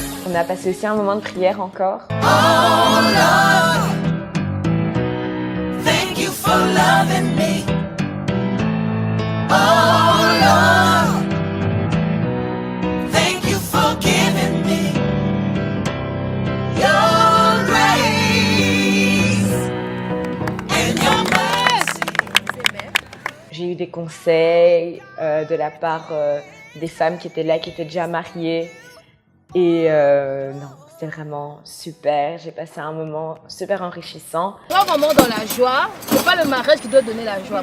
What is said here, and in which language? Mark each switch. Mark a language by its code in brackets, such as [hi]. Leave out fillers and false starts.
[fr] On a passé aussi un moment de prière encore. [en] Oh Lord, thank you for loving me. Oh Lord, thank you for giving me your grace and your mercy. [fr] J'ai eu des conseils de la part des femmes qui étaient là, qui étaient déjà mariées. Et non, c'était vraiment super. J'ai passé un moment super enrichissant. Moi, vraiment dans la joie, c'est pas le mariage qui doit donner la joie.